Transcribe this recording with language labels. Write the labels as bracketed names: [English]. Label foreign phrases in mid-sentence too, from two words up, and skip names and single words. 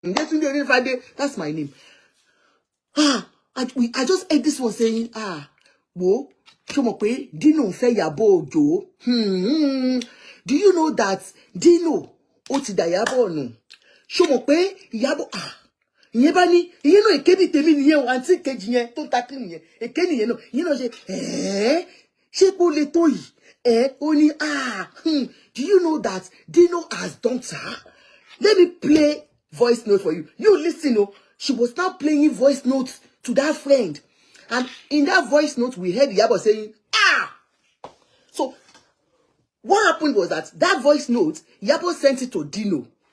[English] That's my name. I just heard this one saying, wo, [Yoruba] Dino fe Iyabö Ojo. [English] Do you know that Dino [Yoruba] ó ti da Iyabö nù? Iyabö, ìyẹn bá ní, ìyẹn náà èké ní tèmi nìyẹn o, àǹtí kejì yẹn tó ta kí nìyẹn, èké nìyẹn náà, ìyẹn náà ṣe kó lè tó yìí, ó ní, [English] do you know that Dino has dumped her? Let me play voice note for you. You listen, she was now playing voice notes to that friend. And in that voice note, we heard Iyabö saying, So, what happened was that voice note, Iyabö sent it to Dino.